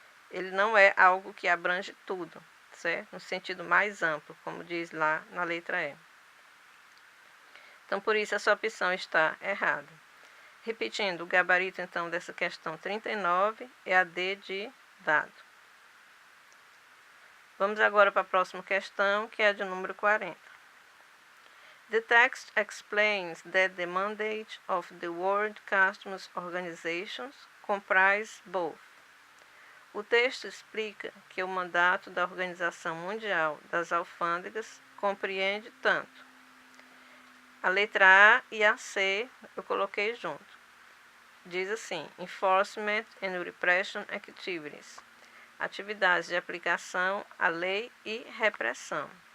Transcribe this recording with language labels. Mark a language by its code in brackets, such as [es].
[pt] Ele não é algo que abrange tudo, certo? No sentido mais amplo, como diz lá na letra E. Então, por isso, essa opção está errada. Repetindo, o gabarito, então, dessa questão 39 é a D de dado. Vamos agora para a próxima questão, que é a de número 40. [en] The text explains that the mandate of the World Customs Organization comprise both. [pt] O texto explica que o mandato da Organização Mundial das Alfândegas compreende tanto a letra A e a C, eu coloquei junto. Diz assim, [en] Enforcement and Repression Activities, [pt] atividades de aplicação à lei e repressão.